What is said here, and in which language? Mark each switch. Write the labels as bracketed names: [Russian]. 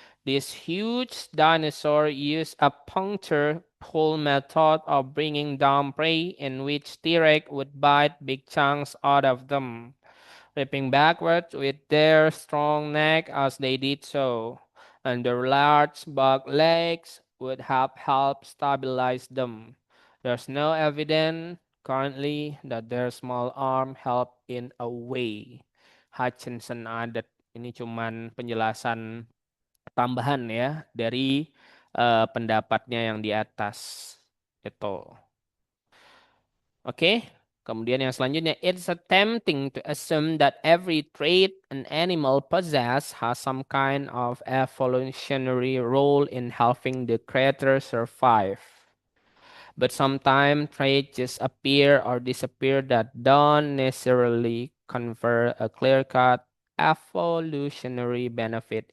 [English] This huge dinosaur used a puncture pull method of bringing down prey in which T-Rex would bite big chunks out of them, ripping backwards with their strong neck as they did so, and their large back legs would have helped stabilize them. There's no evidence currently that their small arm helped in a way. Hutchinson added. [Indonesian] Ini cuman penjelasan tambahan ya dari pendapatnya yang di atas. Itu. Oke. Kemudian yang selanjutnya, [English] it's tempting to assume that every trait an animal possess has some kind of evolutionary role in helping the creature survive. But sometimes traits just appear or disappear that don't necessarily confer a clear-cut evolutionary benefit.